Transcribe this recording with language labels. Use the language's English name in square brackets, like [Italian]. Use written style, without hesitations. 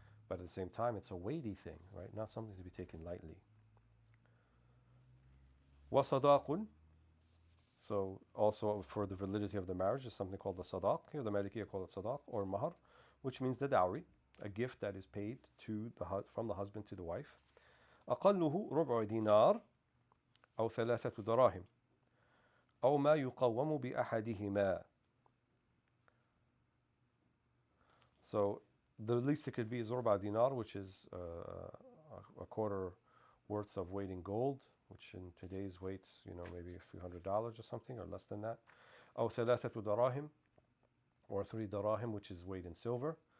[English] But at the same time, it's a weighty thing, right? Not something to be taken lightly. [Arabic] وَصَدَاقٌ. [English] So also for the validity of the marriage is something called the sadaq. Here the Malikiya call it sadaq or mahar, which means the dowry, a gift that is paid from the husband to the wife. [Arabic] أقله ربع دينار أو ثلاثة دراهم أو ما يقوم بأحدهما. [English] So the least it could be is ربع dinar, which is a quarter worth of weight in gold, which in today's weights, maybe a few $100 or something, or less than that. [Arabic] أو ثلاثة دراهم, [English] or 3 dirahim, which is weight in silver.